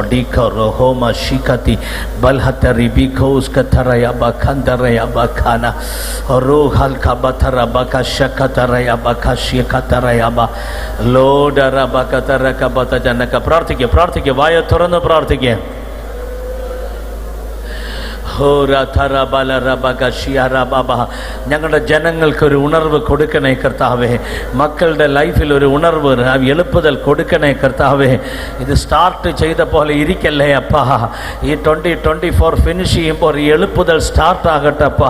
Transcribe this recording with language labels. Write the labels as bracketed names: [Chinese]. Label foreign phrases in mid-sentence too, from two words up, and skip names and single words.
[Malayalam] Dika rohoma shikati balhatari bikos kataraya bakandaraya bakana rohal kabatara bakashakataraya bakashikataraya ba Lord arabakatara kabata janaka. പ്രാർത്ഥിക്കുക വായ തുറന്ന് പ്രാർത്ഥിക്കുക. ഞങ്ങളുടെ ജനങ്ങൾക്കൊരു ഉണർവ് കൊടുക്കണേ കർത്താവേ. മക്കളുടെ ലൈഫിൽ ഒരു ഉണർവ്, എളുപ്പുതൽ കൊടുക്കണേ കർത്താവേ. ഇത് സ്റ്റാർട്ട് ചെയ്ത പോലെ ഇരിക്കല്ലേ അപ്പാ. ഈ 2024 ഫിനിഷ് ചെയ്യുമ്പോൾ ഈ എളുപ്പുതൽ സ്റ്റാർട്ട് ആകട്ടെ അപ്പാ.